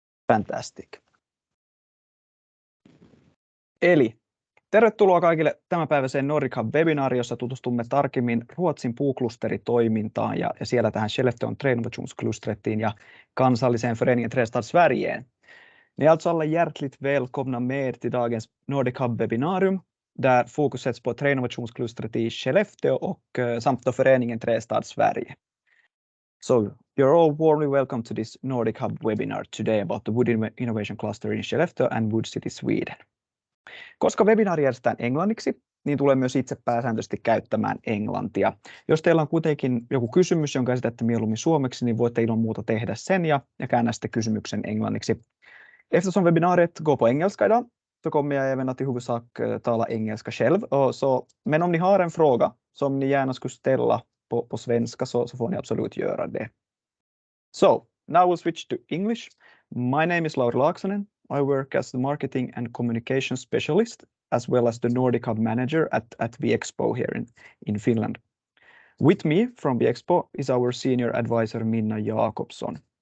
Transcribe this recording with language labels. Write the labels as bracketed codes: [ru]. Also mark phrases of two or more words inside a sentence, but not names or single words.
[en] Fantastic. [fi] Eli tervetuloa kaikille tämänpäiväiseen NordicHub-webinaariin, jossa tutustumme tarkemmin Ruotsin puuklusteritoimintaan ja siellä tähän Skellefteån Träinnovationsklustretiin ja kansalliseen Föreningen Trästad Sverige. [sv] Ni är alltså alla hjärtligt välkomna med till dagens NordicHub-webinarium där fokus sätts på Träinnovationsklustret i Skellefteå och samt då Föreningen Trästad Sverige. [en] So you're all warmly welcome to this NordicHub webinar today about the Wood Innovation Cluster in Skellefteå and Wood City, Sweden. [fi] Koska webinaari järjestetään englanniksi, niin tulee myös itse pääsääntöisesti käyttämään englantia. Jos teillä on kuitenkin joku kysymys, jonka esitätte mieluummin suomeksi, niin voitte ilman muuta tehdä sen ja käännä sitten kysymyksen englanniksi. [sv] Eftersom webbinariet går på engelska idag, så kommer jag även att i huvudsak tala engelska själv. Men om ni har en fråga som ni gärna skulle ställa på svenska så får ni absolut göra det. [en] So, now we'll switch to English. My name is Lauri Laaksonen. I work as the marketing and communication specialist, as well as the NordicHub manager at the Expo here in Finland. With me from the Expo is our senior advisor, Minna Jakobsson.